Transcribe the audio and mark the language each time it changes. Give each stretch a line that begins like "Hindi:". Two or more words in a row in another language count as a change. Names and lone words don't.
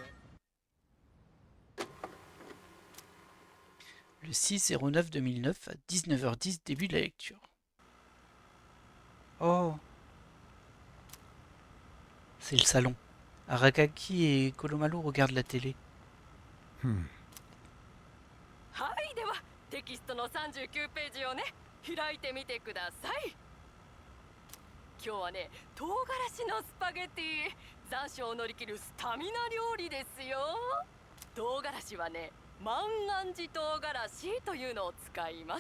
French: Le 6/09/2009 à 19h10, début de la lecture. Oh. C'est le salon. Arakaki et Kolomalu regardent la télé.
Japanese: はいではテキストの39ページをね開いてみてください。今日はね唐辛子のスパゲティ残暑を乗り切るスタミナ料理ですよ。唐辛子はね万願寺唐辛子というのを使います。